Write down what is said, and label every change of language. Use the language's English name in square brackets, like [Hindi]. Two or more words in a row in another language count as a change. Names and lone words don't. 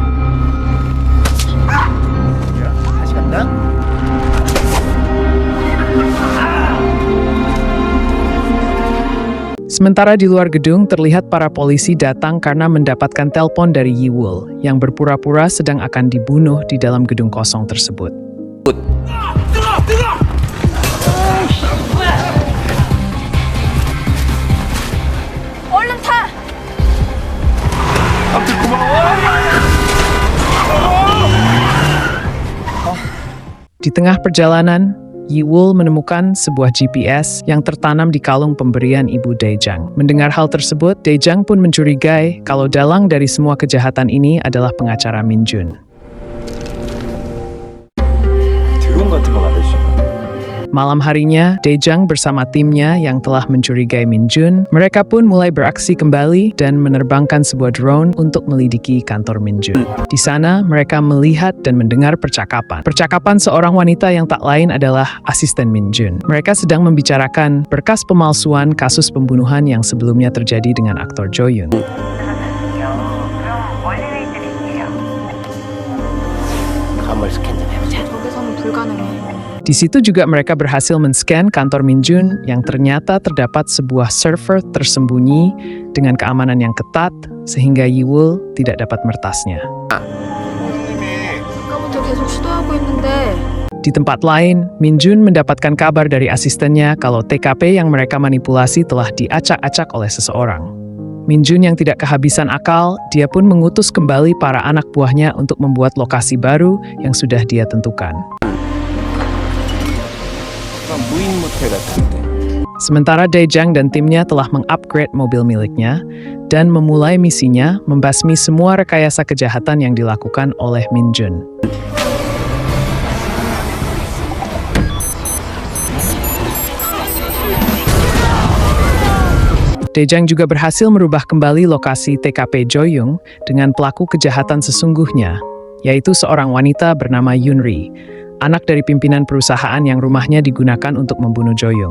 [Indonesian] Sementara di luar gedung, terlihat para polisi datang karena mendapatkan telepon dari Yi-wul yang berpura-pura sedang akan dibunuh di dalam gedung kosong tersebut. [Korean] 얼른 타! [Indonesian] Di tengah perjalanan, Yi-wul menemukan sebuah GPS yang tertanam di kalung pemberian ibu Daejang. Mendengar hal tersebut, Daejang pun mencurigai kalau dalang dari semua kejahatan ini adalah pengacara Min Jun. [Korean] 드론 같은 거 만들 수 있나? [Indonesian] Malam harinya, Daejang bersama timnya yang telah mencurigai Min Jun, mereka pun mulai beraksi kembali dan menerbangkan sebuah drone untuk melidiki kantor Min Jun. Di sana, mereka melihat dan mendengar percakapan. Percakapan seorang wanita yang tak lain adalah asisten Min Jun. Mereka sedang membicarakan berkas pemalsuan kasus pembunuhan yang sebelumnya terjadi dengan aktor Jo Young. [Korean] 가물 스캔 좀 해보자. 저기서는 불가능해. [Indonesian] Di situ juga mereka berhasil men-scan kantor Min Jun yang ternyata terdapat sebuah server tersembunyi dengan keamanan yang ketat sehingga Yi-wul tidak dapat meretasnya. [Korean] 아까부터 계속 시도하고 있는데 [Indonesian] Di tempat lain, Min Jun mendapatkan kabar dari asistennya kalau TKP yang mereka manipulasi telah diacak-acak oleh seseorang. Min Jun yang tidak kehabisan akal, dia pun mengutus kembali para anak buahnya untuk membuat lokasi baru yang sudah dia tentukan. [Korean] 무인 모텔 같은데. [Indonesian] Sementara Daejang dan timnya telah mengupgrade mobil miliknya dan memulai misinya membasmi semua rekayasa kejahatan yang dilakukan oleh Min Jun. Daejang juga berhasil merubah kembali lokasi TKP Joyoung dengan pelaku kejahatan sesungguhnya, yaitu seorang wanita bernama Yunri, anak dari pimpinan perusahaan yang rumahnya digunakan untuk membunuh Joyoung.